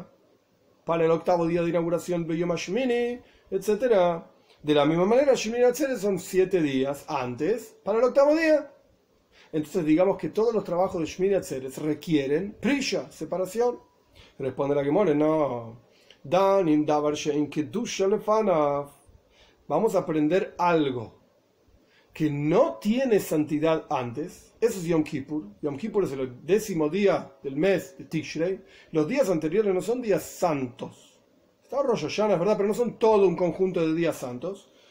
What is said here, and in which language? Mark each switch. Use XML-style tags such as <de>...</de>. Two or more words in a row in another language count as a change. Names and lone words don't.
<es>Para el 8º día de inauguración,</es> <he>ביום השמיני,</he> <es>etc. De la misma manera, Shmini Atzeres son 7 días antes para el 8º día. Entonces digamos que todos los trabajos de Shmini Atzeres requieren Prisha, separación. Responde la Gemara, no.</es> <he>דן אין דבר שאין קדושה לפניו.</he> <es>Vamos a aprender algo que no tiene santidad antes, eso es Yom Kippur. Yom Kippur es el 10º día del mes de Tishrei. Los días anteriores no son días santos. Está Rosh Hashanah, es verdad, pero no son todo un conjunto de días santos.</es>